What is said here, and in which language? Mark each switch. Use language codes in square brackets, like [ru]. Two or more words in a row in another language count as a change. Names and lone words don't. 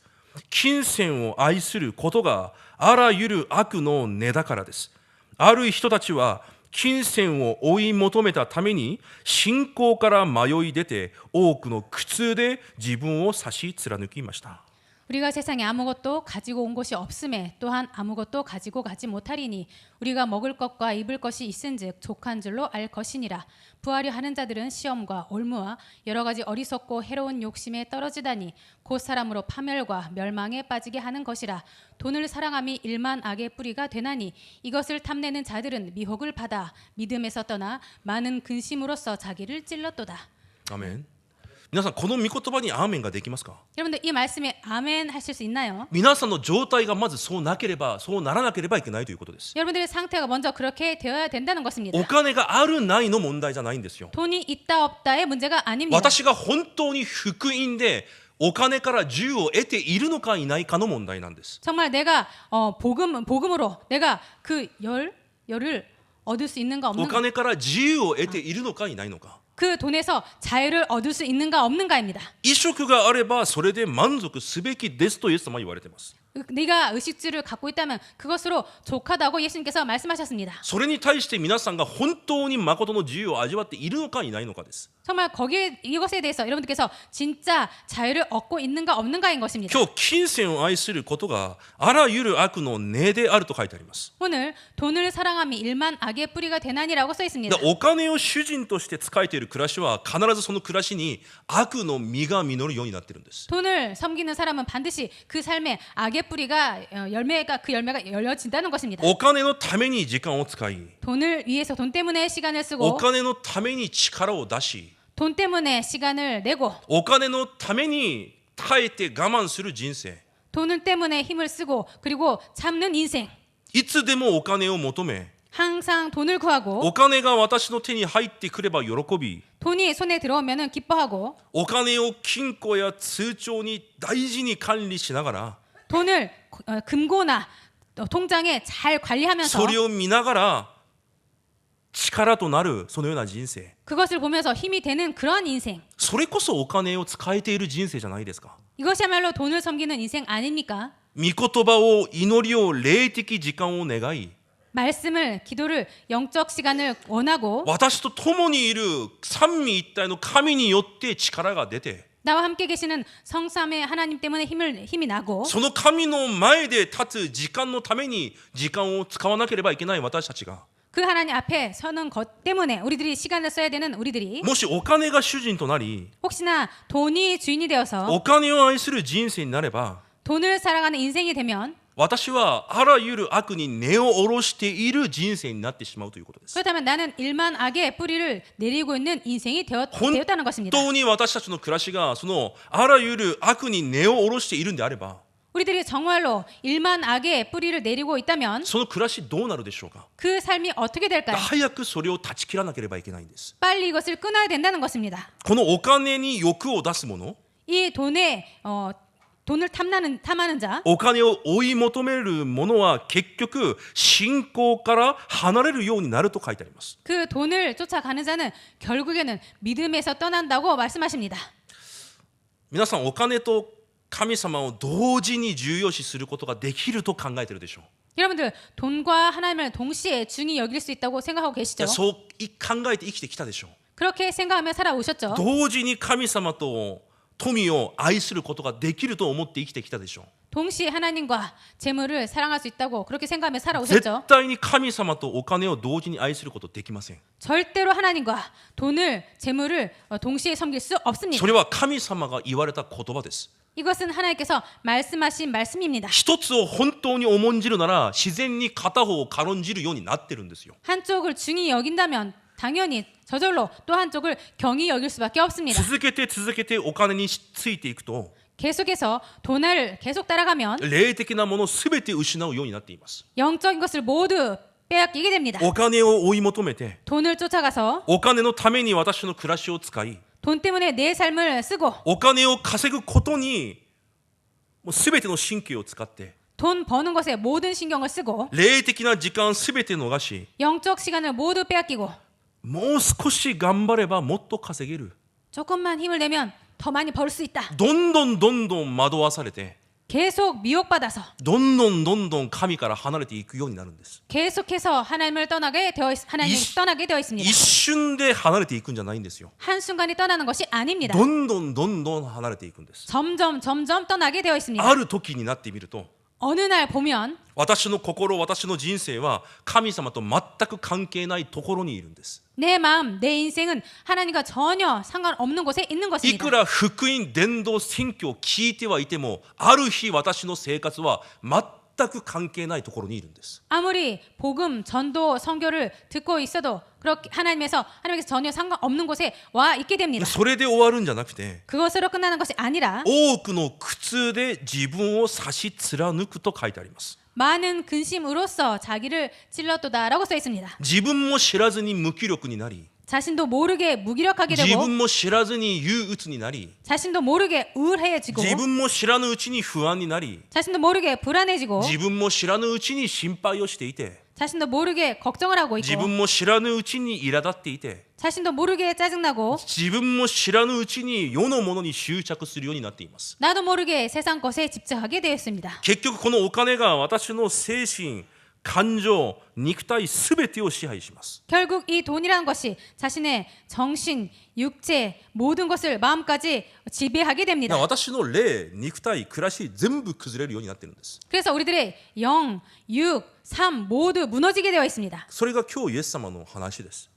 [ja] 金銭を愛することがあらゆる悪の根だからです。ある人たちは金銭を追い求めたために信仰から迷い出て多くの苦痛で自分を差し貫きました。 [ko] 우리가 세상에 아무것도 가지고 온 것이 없음에 또한 아무것도 가지고 가지 못하리니 우리가 먹을 것과 입을 것이 있은즉 족한 줄로 알 것이니라. 부하려 하는 자들은 시험과 올무와 여러 가지 어리석고 해로운 욕심에 떨어지다니 곧 사람으로 파멸과 멸망에 빠지게 하는 것이라. 돈을 사랑함이 일만 악의 뿌리가 되나니 이것을 탐내는 자들은 미혹을 받아 믿음에서 떠나 많은 근심으로써 자기를 찔렀도다. [ja] アメン。皆さんこの御言葉にアーメンができますか？ [ko] 여러분들 이 말씀에 아멘 하실 수 있나요? [ja] 皆さんの状態がまずそうなければそうならなければいけないということです。 [ko] 여러분들의 상태가 먼저 그렇게 되어야 된다는 것입니다. [ja] お金があるないの問題じゃないんですよ。 [ko] 돈이 있다 없다의 문제가 아닙니다. [ja] 私が本当に福音でお金から自由を得ているのかいないかの問題なんです。 [ko] 정말 내가 복음으로 내가 그 열을 얻을 수 있는가 [ja] お [ko] 없는가 [ja] 金から自由を得ているのかいないのか。 [ko] 그 돈에서 자유를 얻을 수 있는가 없는가입니다. [ja] 衣食があればそれで満足すべきですとイエス様は言われています。 [ko] 네가 의식주를 갖고 있다면 그것으로 족하다고 예수님께서 말씀하셨습니다. [ja] それに対して皆さんが本当に誠の自由を味わっているのかいないのかです。 [ko] 정말 거기에 이것에 대해서 여러분들께서 진짜 자유를 얻고 있는가 없는가인 것입니다. [ja] 今日金銭を愛することがあらゆる悪の根であると書いてあります。 [ko] 오늘 돈을 사랑함이 일만 악의 뿌리가 되나니라고 써 있습니다. [ja] お金を主人として使えている暮らしは必ずその暮らしに悪の実が実るようになっているんです。 [ko] 돈을 섬기는 사람은 반드시 그 삶에 악의 뿌리가 열매가 열려진다는 것입니다. [ja] お金のために時間を使い、 [ko] 돈을 위해서 돈 때문에 시간을 [ja] お [ko] 쓰고 [ja] 金のために力を出し、 [ko] 돈 때문에 시간을 내고 [ja] お金のために耐えて我慢する人生。 [ko] 돈 때문에 힘을 쓰고 그리고 참는 인생. [ja] いつでもお金を求め、 [ko] 항상 돈을 구하고 [ja] お金が私の手に入ってくれば喜び、 [ko] 돈이 손에 들어오면은 기뻐하고 [ja] お金を金庫や通帳に大事に管理しながら、 [ko] 돈을 금고나 통장에 잘 관리하면서 [ja] それを見ながら力となるそのような人生。 [ko] 그것을 보면서 힘이 되는 그런 인생. [ja] それこそお金を使えている人生じゃないですか。 [ko] 이것이야말로 돈을 섬기는 인생 아닙니까? [ja] 御言葉を、祈りを、霊的時間を願い、 [ko] 말씀을 기도를 영적 시간을 원하고 [ja] 私と共にいる三位一体の神によって力が出て、 [ko] 나와 함께 계시는 성삼의 하나님 때문에 힘이 나고 [ja] その神の前で立つ時間のために時間を使わなければいけない私たちが、 [ko] 그 하나님 앞에 서는 것 때문에 우리들이 시간을 써야 되는 우리들이 [ja] もしお金が主人となり、 [ko] 혹시나 돈이 주인이 되어서 [ja] お金を愛する人生になれば、 [ko] 돈을 살아가는 인생이 되면 [ja] 私はあらゆる悪に根を下ろしている人生になってしまうということです。 [ko] 그렇다면 나는 일만 악의 뿌리를 내리고 있는 인생이 되었다는 것입니다. [ja] 本当に私たちの暮らしがそのあらゆる悪に根を下ろしているんであれば、 [ko] 우리들이 정말로 일만 악의 뿌리를 내리고 있다면 [ja] その暮らしどうなるでしょうか。 [ko] 그 삶이 어떻게 될까요? [ja] 早くそれを断ち切らなければいけないんです。 [ko] 빨리 이것을 끊어야 된다는 것입니다. [ja] このお金に欲を出す者、 [ko] 이 돈을 탐하는 자, [ja] お金を追い求める者は結局信仰から離れるようになると書いてあります。 [ko] 그 돈을 쫓아가는 자는 결국에는 믿음에서 떠난다고 말씀하십니다. [ja] 皆さんお金と神様を同時に重要視することができると考えているでしょう。 [ko] 여러분들 돈과 하나님을 동시에 중히 여길 수 있다고 생각하고 계시죠? [ja] そう考えて生きてきたでしょう。 [ko] 그렇게 생각하며 살아오셨죠? [ja] 同時に神様と富を愛することができると思って生きてきたでしょう。 [ko] 동시에 하나님과 재물을 사랑할 수 있다고 그렇게 생각하며 [ja] 絶 [ko] 살아오셨죠? [ja] 対に神様とお金を同時に愛することできません。 [ko] 절대로 하나님과 돈을 재물을 동시에 섬길 수 [ja] そ [ko] 없습니다. [ja] れは神様が言われた言葉です。 [ko] 이것은 하나님께서 말씀하신 말씀입니다. [ja] 一つを本当に重んじるなら自然に片方を軽んじるようになってるんですよ。 [ko] 한쪽을 중히 여긴다면 당연히 저절로 또 한쪽을 경히 여길 수밖에 없습니다. [ja] 続けてお金についていくと [ko] 계속해서 돈을 계속 따라가면 [ja] 霊的なものすべて失うようになっています。 [ko] 영적인 것을 모두 빼앗기게 됩니다. [ja] お金を追い求めて [ko] 돈을 쫓아가서 [ja] お金のために私の暮らしを使い [ko] 돈 때문에 내 삶을 쓰고 [ja] お金を稼ぐことにもうすべての神経を使って [ko] 돈 버는 것에 모든 신경을 쓰고 [ja] 霊的な時間すべて逃し [ko] 영적 시간을 모두 빼앗기고 [ja] もう少し頑張ればもっと稼げる [ko] 조금만 힘을 내면 더 많이 벌 수 있다. [ja] どんどん惑わされて [ko] 계속 미혹받아서 [ja] どんどん神から離れていくようになるんです。 [ko] 계속해서 하나님을 떠나게 되어 있습니다. [ja] 一瞬で離れていくんじゃないんですよ。 [ko] 한순간에 떠나는 것이 아닙니다. [ja] どんどん離れていくんです。 [ko] 점점 떠나게 되어 있습니다. [ja] ある時になってみると [ko] 어느 날 보면 [ja] 私の心、私の人生は神様と全く関係ないところにいるんです。 [ko] 내 마음, 내 인생은 하나님과 전혀 상관없는 곳에 있는 [ja] い [ko] 것입니다. [ja] くら福音伝道宣教を聞いてはいてもある日私の生活は全く関係ないところにいるんです。 [ko] 아무리 복음, 전도, 선교를 듣고 있어도 그렇게 하나님께서 전혀 상관없는 곳에 와 있게 됩니다. [ja] それで終わるんじゃなくて [ko] 그것으로 끝나는 것이 아니라 [ja] 多くの苦痛で自分を差し貫くと書いてあります。 [ko] 많은 근심으로써 자기를 찔렀도다라고 써 있습니다. [ja] 自分も知らずに無気力になり [ko] 자신도 모르게 무기력하게 [ja] 自 [ko] 되고 [ja] 分も知らずに憂鬱になり [ko] 자신도 모르게 우울해지고 [ja] 自分も知らぬうちに不安になり [ko] 자신도 모르게 불안해지고 [ja] 自分も知らぬうちに心配をしていて [ko] 자신도 모르게 걱정을 하고 [ja] 自 [ko] 있고 [ja] 分も知らぬうちに苛立っていて [ko] 자신도 모르게 짜증나고 [ja] 自分も知らぬうちに世のものに執着するようになっています。 [ko] 나도 모르게 세상 것에 집착하게 되었습니다. [ja] 結局このお金が私の精神、感情、肉体すべてを支配します。 [ko] 결국 이 돈이라는 것이 자신의 정신, 육체 모든 것을 마음까지 지배하게 됩니다. [ja] 私の霊、肉体、暮らし全部崩れるようになっているんです。 [ko] 그래서 우리들의 영, 육, 삶 모두 무너지게 되어 있습니다. [ja] それが今日イエス様の話です。